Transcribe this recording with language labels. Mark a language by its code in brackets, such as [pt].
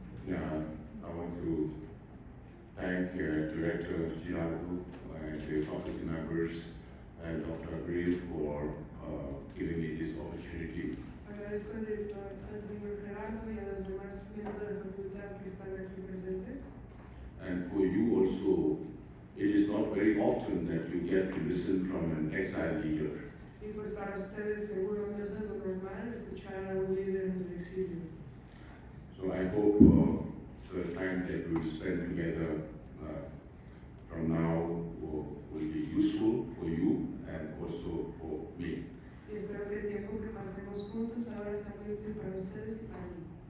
[en] I want to thank Director Giraldo and the faculty members and Dr. Abril for giving me this opportunity. [es] Agradezco al director Gerardo y a los demás miembros de la facultad que están aquí presentes. [en] And for you also, it is not very often that you get to listen from an exile leader. [es] Y pues para ustedes seguro no es algo normal escuchar a un líder en el exilio. [en] So I hope the time that we will spend together from now will be useful for you and also for me. [es] Y espero que el tiempo que pasemos juntos ahora sea muy útil para ustedes y para mí.